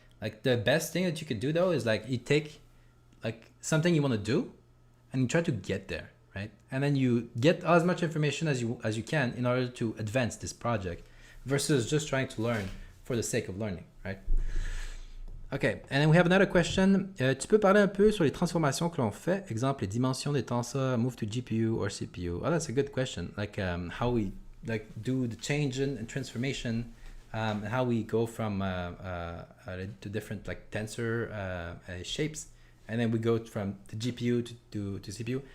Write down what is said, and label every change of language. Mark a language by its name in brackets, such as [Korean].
[English] Like the best thing that you could do though is like you take like something you want to do and you try to get there, right? And then you get as much information as you can in order to advance this project versus just trying to learn for the sake of learning, right? Okay, and then we have another question. [French] Tu peux parler un peu sur les transformations que l'on fait? Exemple, les dimensions des tensors, [English] move to GPU or CPU. Oh, that's a good question. Like how we like do the change and transformation, and how we go from to different like tensor shapes, and then we go from the GPU to CPU.